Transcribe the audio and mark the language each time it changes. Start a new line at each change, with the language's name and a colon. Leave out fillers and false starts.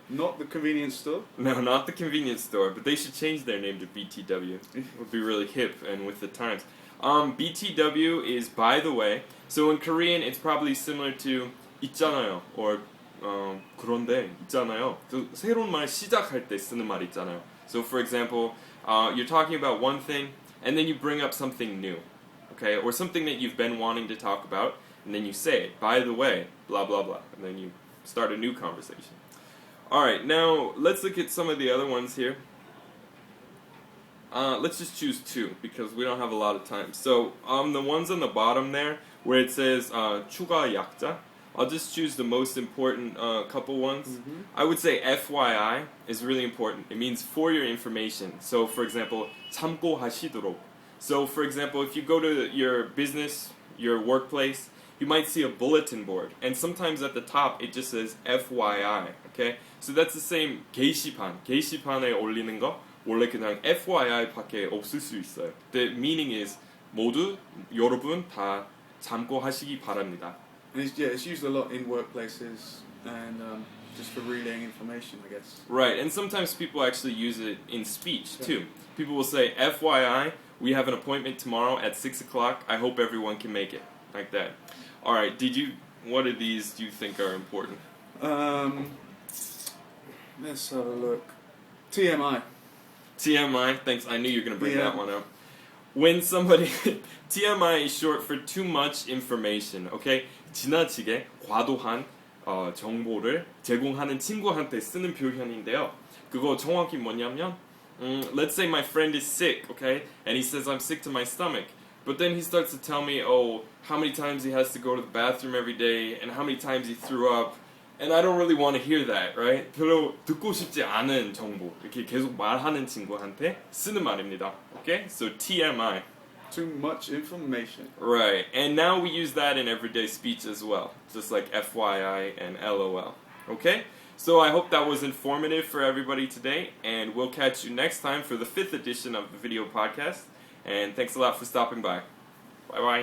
English: Not the convenience store. No, not the convenience store, but they should change their name to BTW. It would be really hip and with the times. BTW is by the way. So in Korean, it's probably similar to
Korean: 있잖아요
English: or
Korean: 그런데 있잖아요. 그 새로운 말 시작할 때 쓰는 말 있잖아요.
English: So for example, you're talking about one thing and then you bring up something new, okay, or something that you've been wanting to talk about, and then you say it. By the way, blah blah blah, and then you start a new conversation. Alright, now let's look at some of the other ones here. Let's just choose 2 because we don't have a lot of time. So the ones on the bottom there where it says 추가 약자, I'll just choose the most important couple ones. Mm-hmm. I would say FYI is really important. It means for your information. So for example,
Korean: 참고하시도록.
English: So for example, if you go to your business, your workplace, you might see a bulletin board, and sometimes at the top it just says FYI. Okay, so that's the same 게시판.
Korean: 게시판에 올리는 거 원래 그냥 FYI밖에 없을 수 있어요.
English: The meaning is
Korean: 모두 여러분 다 참고하시기 바랍니다.
English: And it's used a lot in workplaces and just for relaying information, I guess. Right, and sometimes people actually use it in speech too. People will say, FYI, we have an appointment tomorrow at 6 o'clock. I hope everyone can make it. Like that. Alright, what of these do you think are important? Let's have a look. TMI. TMI, thanks. I knew you were going to bring that one up. When somebody... TMI is short for too much information, okay?
Korean: 지나치게 과도한 정보를 제공하는 친구한테 쓰는 표현인데요. 그거 정확히 뭐냐면
English: let's say my friend is sick, okay? And he says I'm sick to my stomach. But then he starts to tell me, how many times he has to go to the bathroom every day and how many times he threw up. And I don't really want to hear that, right?
Korean: 별로 듣고 싶지 않은 정보. 이렇게 계속 말하는 친구한테 쓰는 말입니다.
English: Okay? So TMI. Too much information. Right. And now we use that in everyday speech as well. Just like FYI and LOL. Okay? So I hope that was informative for everybody today. And we'll catch you next time for the 5th edition of the video podcast. And thanks a lot for stopping by. Bye-bye.